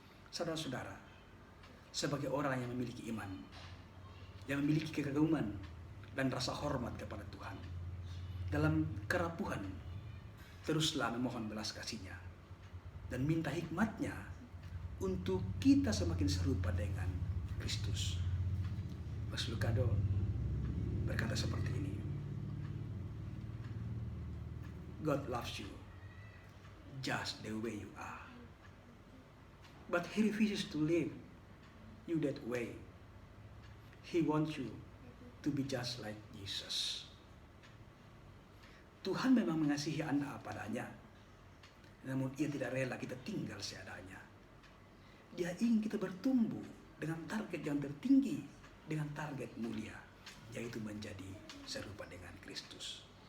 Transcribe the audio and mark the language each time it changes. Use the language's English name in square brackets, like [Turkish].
[Indonesian] Saudara-saudara, sebagai orang yang memiliki iman, yang memiliki kekaguman dan rasa hormat kepada Tuhan, dalam kerapuhan, teruslah memohon belas kasih-Nya dan minta hikmat-Nya untuk kita semakin serupa dengan Kristus. Mas Lucado berkata seperti ini, [English] God loves you just the way you are, but He refuses to leave you that way. He wants you to be just like Jesus. [Indonesian] Tuhan memang mengasihi Anda apa adanya, namun Ia tidak rela kita tinggal seadanya. Dia ingin kita bertumbuh dengan target yang tertinggi, dengan target mulia, yaitu menjadi serupa dengan Kristus.